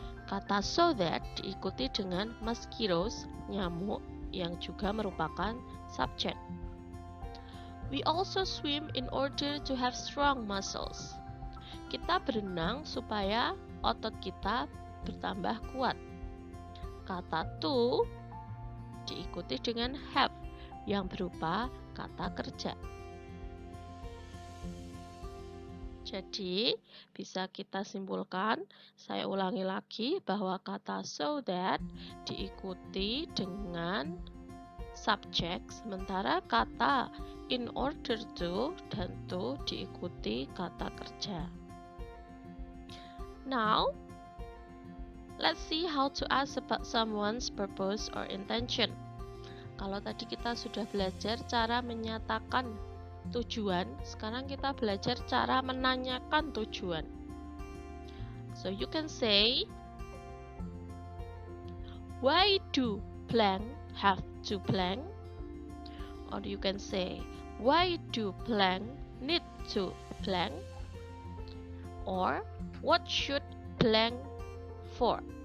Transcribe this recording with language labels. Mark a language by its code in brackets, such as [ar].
[id] Kata so that diikuti dengan mosquitoes, nyamuk, yang juga merupakan subject. [en] We also swim in order to have strong muscles. [id] Kita berenang supaya otot kita bertambah kuat. Kata to diikuti dengan have yang berupa kata kerja. Jadi, bisa kita simpulkan, saya ulangi lagi bahwa kata so that diikuti dengan subject, sementara kata in order to dan to diikuti kata kerja. [en] Now, let's see how to ask about someone's purpose or intention. [id] Kalau tadi kita sudah belajar cara menyatakan tujuan, sekarang kita belajar cara menanyakan tujuan. [en] So you can say, why do blank have to blank? Or you can say, why do blank need to blank? Or what should blank for?